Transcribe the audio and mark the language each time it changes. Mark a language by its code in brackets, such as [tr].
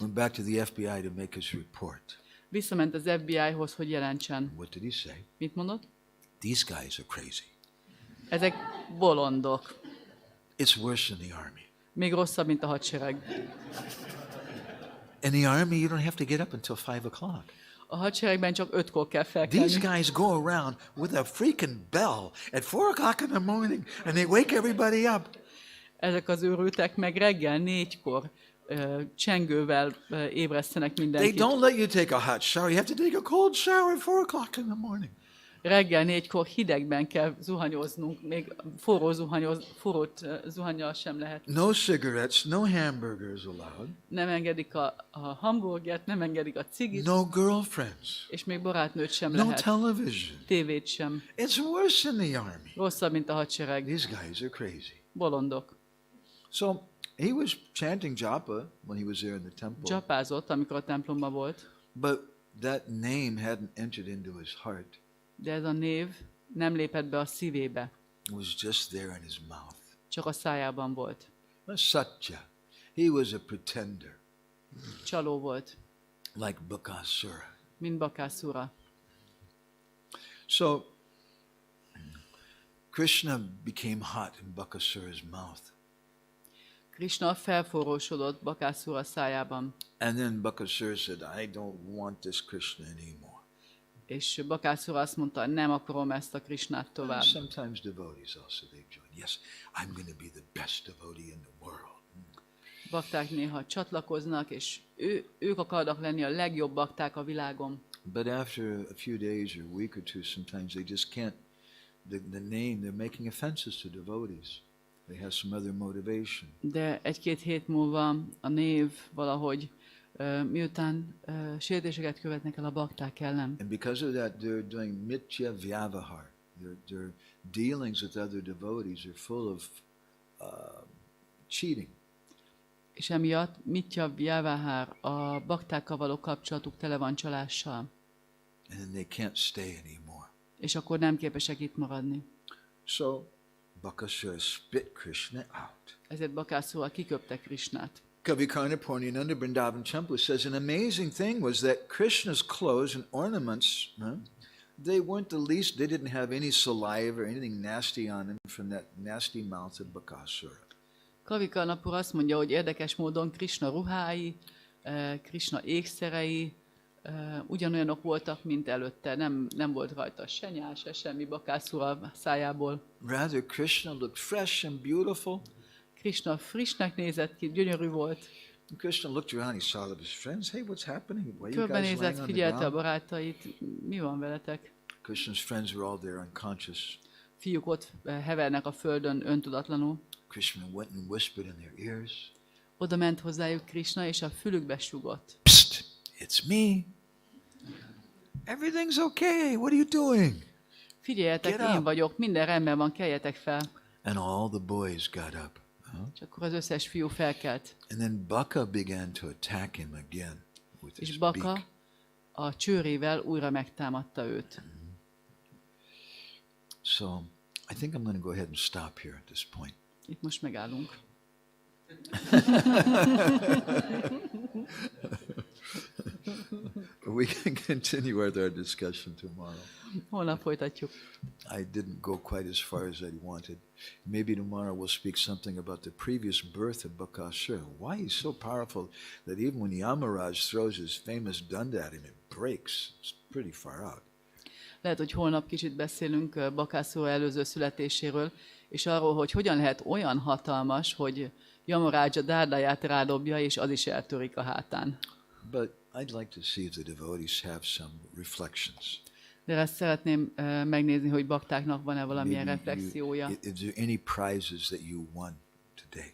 [en] Went back to the FBI to make his report. [hu] Visszament az FBI-hoz, hogy jelentsen. [en] What did he say? [hu] Mit mondott? [en] These guys are crazy. [hu] Ezek bolondok. [en] It's worse than the army. [hu] Még rosszabb, mint a hadsereg. [en] In the army, you don't have to get up until 5 o'clock. [hu] A hadseregben csak 5-kor kell felkelni. [en] These guys go around with a freaking bell at 4 o'clock in the morning, and they wake everybody up. [hu] Ezek az őrültek meg reggel 4-kor csengővel ébresztenek [en] They [hu] mindenkit. [en] don't let you take a hot shower. You have to take a cold shower at 4 o'clock in the morning. [hu] Reggel 4-kor hidegben kell zuhanyoznunk, még forrót zuhannyal sem lehet. [en] No cigarettes, no hamburgers allowed. [hu] Nem engedik a hamburgert, nem engedik a cigit, [en] No girlfriends. [hu] és még barátnőt sem [en] No [hu] lehet. [en] television. [hu] Tévét sem. [en] It's worse than the army. [hu] Rosszabb, mint a hadsereg. [en] These guys are crazy. [hu] Bolondok. [en] So he was chanting japa when he was there in the temple. [hu] Csapázott, amikor a templomban volt, [en] But that name hadn't entered into his heart. [hu] de ez a név nem lépett be a szívébe, [en] It was just there in his mouth. [hu] csak a szájában volt. [en] Satya. He was a pretender, [hu] Csaló volt, [en] like Bakasura. [hu] mint Bakasura. [en] So Krishna became hot in Bakasura's mouth. [hu] Krishna felforrósodott Bakasura szájában, [en] And then Bakasura said, I don't want this Krishna anymore. [hu] és Bakasura azt mondta, nem akarom ezt a Krishnát tovább. [en] Sometimes devotees also, they join. Yes, I'm going to be the best devotee in the world. [hu] Bakták néha csatlakoznak, és ők akarnak lenni a legjobb bakták a világon. [en] But after a few days or a week or two, sometimes they just can't, the name, they're making offenses to devotees. They have some other motivation. [hu] De 1-2 hét múlva a név valahogy, miután sértéseket követnek el a bakták ellen. [en] And because of that, they're doing mitya vyavahar. Their dealings with other devotees are full of cheating. [hu] És emiatt mitya vyavahar, a baktákkal való kapcsolatuk tele van csalással. [en] And then they can't stay anymore. [hu] És akkor nem képesek itt maradni. [en] So Bakasura spit Krishna out. [hu] Ezért Bakasura kiköpte Krishnát. [en] Kavikarna Purnyananda Vrindavan Temple says an amazing thing was that Krishna's clothes and ornaments, they weren't the least, they didn't have any saliva or anything nasty on them from that nasty mouth of Bakasura. [hu] Kavikarnapur azt mondja, hogy érdekes módon Krishna ruhái, Krishna ékszerei ugyanolyanok voltak, mint előtte. Nem volt rajta se nyál, se semmi Bakasura szájából. [en] Rather, Krishna looked fresh and beautiful. [hu] Krishna frissnek nézett ki, gyönyörű volt. [en] Krishna looked around, he saw his friends. Hey, what's happening? Why are you guys [hu] Körbenézett, [en] laying on the [hu] figyelte a [en] ground? [hu] barátait. Mi van veletek? [en] Krishna's friends were all there unconscious. [hu] Fiúk ott hevernek a földön öntudatlanul. [en] Krishna went and whispered in their ears. [hu] Oda ment hozzájuk Krishna, és a fülükbe sugott. [en] Psst, it's me. Everything's okay. What are you doing? [hu] Figyeljetek, [en] Get up. [hu] én vagyok, minden rendben van, keljetek fel. [en] And all the boys got up. [hu] És akkor az összes fiú felkelt. [en] And then Baka began to attack him again with [hu] És [en] his [hu] Baka [en] beak. [hu] a csőrével újra megtámadta őt. [en] So I think I'm going to go ahead and stop here at this point. [hu] Itt most megállunk. [en] We can continue with our discussion tomorrow. [hu] Holnap folytatjuk. [en] I didn't go quite as far as I wanted. Maybe tomorrow we'll speak something about the previous birth of Bakasura. Why he's so powerful that even when Yamaraj throws his famous danda at him, it breaks. It's pretty far out. [hu] Lehet, hogy holnap kicsit beszélünk Bakasura előző születéséről, és arról, hogy hogyan lehet olyan hatalmas, hogy Yamaraj a dárdáját rádobja, és az is eltörik a hátán. [en] But I'd like to see if the devotees have some reflections. [hu] De ezt szeretném megnézni, hogy baktáknak van-e valamilyen reflexiója. [en] Is there any prizes that you won today?